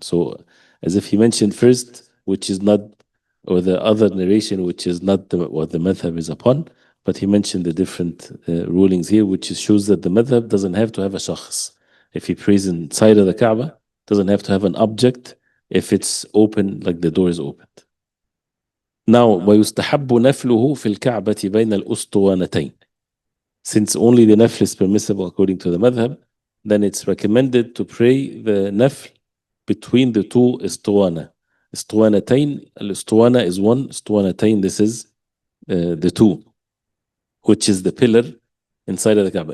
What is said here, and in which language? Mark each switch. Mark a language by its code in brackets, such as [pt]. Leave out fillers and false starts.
[en] So as if he mentioned first which is not, or the other narration which is not what the madhab is upon, but he mentioned the different rulings here, which shows that the madhab doesn't have to have a shakhs. If he prays inside of the Kaaba, doesn't have to have an object if it's open, like the door is opened. [ar] Now, ويستحب نفله في الكعبة بين الأسطوانتين. [en] Since only the nafl is permissible according to the madhab, then it's recommended to pray the nafl between the two istuwana. Istuwanatain, al-istuwana is one, istuwanatain, this is the two, which is the pillar inside of the Kaaba.